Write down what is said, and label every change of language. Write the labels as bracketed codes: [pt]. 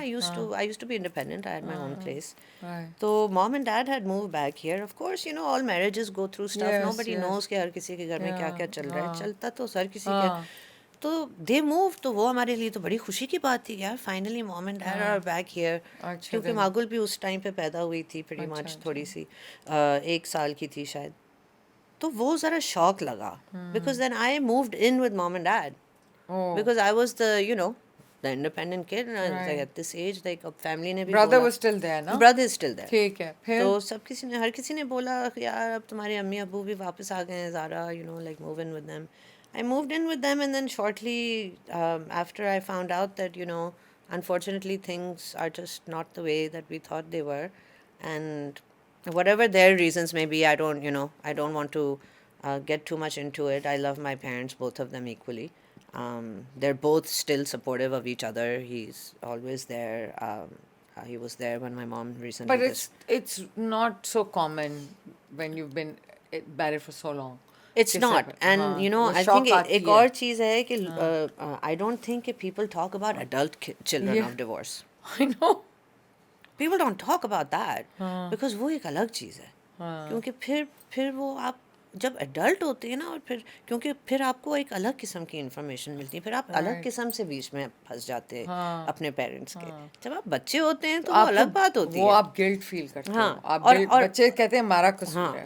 [en] I used to be independent. I had my own place. تو mom and dad had moved back here. Of course, all marriages go through stuff. [ur] Nobody knows کہ ہر کسی کے گھر میں کیا کیا چل رہا ہے. چلتا تو ہر کسی کے. [en] تو they moved. [ur] تو وہ ہمارے لیے تو بڑی خوشی کی بات تھی یار. [en] Finally mom and dad are back here. [ur] کیونکہ ماگل بھی اس ٹائم پہ پیدا ہوئی تھی [en] pretty much, [ur] تھوڑی سی 1 سال کی تھی شاید. تو وہ ذرا شوق لگا [en] because then I moved in with mom and dad. Because I was the the independent kid, and I was like at this age like family [ur] نے بھی [en] Brother was still there, no? brother is still there. [ur] ٹھیک ہے. پھر تو ہر کسی نے بولا یار اب تمہارے امی ابو بھی واپس آ گئے ہیں زارا, [en] like move in with them. I moved in with them, and then shortly after I found out that unfortunately things are just not the way that we thought they were, and whatever their reasons may be, I don't want to get too much into it. I love my parents, both of them equally. They're both still supportive of each other. He's always there. He was there when my mom recently. But it's not so common when you've been married for so long. It's not. And I think [ur] ایک اور چیز ہے کہ [en] I don't think that people talk about adult children of divorce. I know. People don't talk about that because [ur] وہ ایک الگ چیز ہے. کیونکہ پھر وہ آپ جب ایڈلٹ ہوتے ہیں نا, اور کیونکہ پھر آپ کو ایک الگ قسم کی انفارمیشن ملتی ہے. پھر آپ الگ قسم سے بیچ میں پھنس جاتے ہیں اپنے پیرنٹس کے. جب آپ بچے ہوتے ہیں تو وہ الگ بات ہوتی ہے. وہ آپ گلٹ فیل کرتے ہو. آپ بچے کہتے ہیں ہمارا قصور ہے.